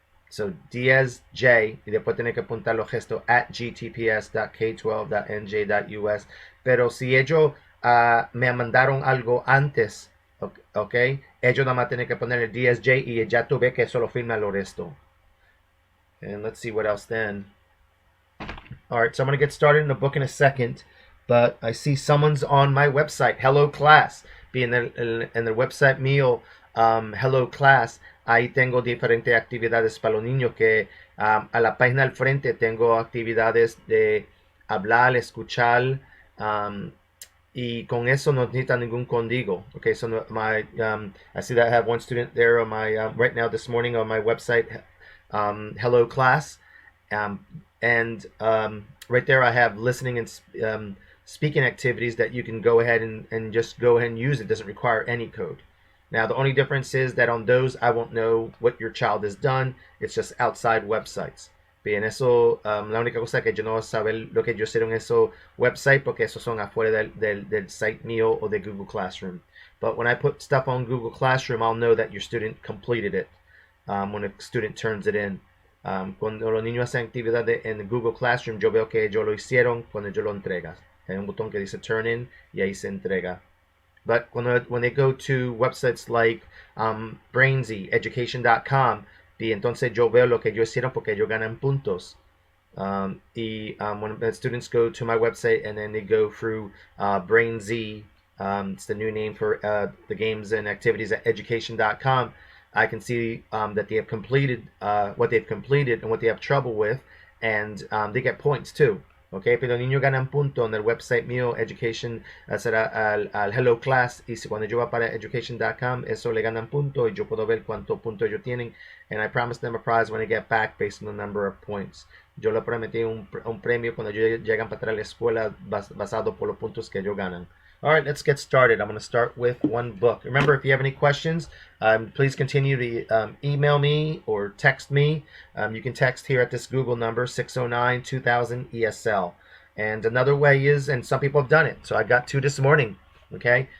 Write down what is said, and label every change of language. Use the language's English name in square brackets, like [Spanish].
[Spanish] So Diaz J y después tiene que apuntar los gestos at gtps.k12.nj.us. Pero si ellos me mandaron algo antes, ok, ellos nada más tienen que poner el DSJ y ya tuve que solo firma lo resto. [English] And let's see what else then. All right, so I'm going to get started in the book in a second, but I see someone's on my website, Hello Class. [Spanish] En el website mío, Hello Class, ahí tengo diferentes actividades para los niños que a la página al frente tengo actividades de hablar, escuchar, y con eso no necesita ningún código. [English] Okay, so I see that I have one student there on my right now this morning on my website, Hello Class, and right there I have listening and speaking activities that you can go ahead and just go ahead and use. It doesn't require any code. Now the only difference is that on those I won't know what your child has done. It's just outside websites. [Spanish] Bien, eso, la única cosa que yo no voy a saber lo que yo hicieron en esos websites porque esos son afuera del site mío o de Google Classroom. [English] But when I put stuff on Google Classroom, I'll know that your student completed it when a student turns it in. [Spanish] Cuando los niños hacen actividades en Google Classroom, yo veo que ellos lo hicieron cuando yo lo entrega. Hay un botón que dice Turn In y ahí se entrega. [English] But when they go to websites like [Spanish] Brainsy, Education.com, y entonces yo veo lo que ellos hicieron porque ellos ganan puntos. [English] When the students go to my website and then they go through Brainsy, it's the new name for the games and activities at Education.com, I can see that they have completed what they've completed and what they have trouble with, and they get points too. [Spanish] Okay, pero los niños ganan puntos en el website mío, Education, será al Hello Class, y si cuando yo voy para Education.com, eso le ganan puntos y yo puedo ver cuántos puntos ellos tienen, [English] and I promise them a prize when I get back based on the number of points. [Spanish] Yo le prometí un premio cuando ellos llegan para atrás a la escuela basado por los puntos que ellos ganan. [English] All right, let's get started. I'm going to start with one book. Remember, if you have any questions, please continue to email me or text me. You can text here at this Google number, 609-2000-ESL. And another way is, and some people have done it, so I got two this morning, okay?